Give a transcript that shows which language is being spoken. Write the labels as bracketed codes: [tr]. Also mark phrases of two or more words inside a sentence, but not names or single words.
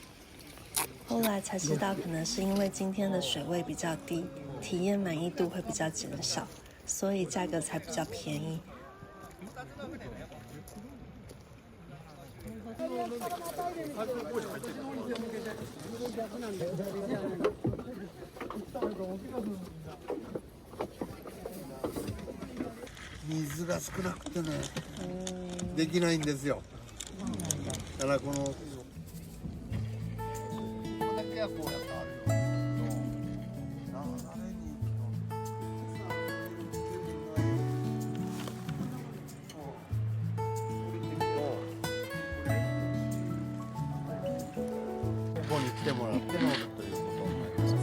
[zh] 后来才知道，可能是因为今天的水位比较低，体验满意度会比较减少，所以价格才比较便宜。 [ja] 水が少なくてね、できないんですよ。だからこのここだけはこうやってあるよ。流れにここに来てもらって乗るということになります。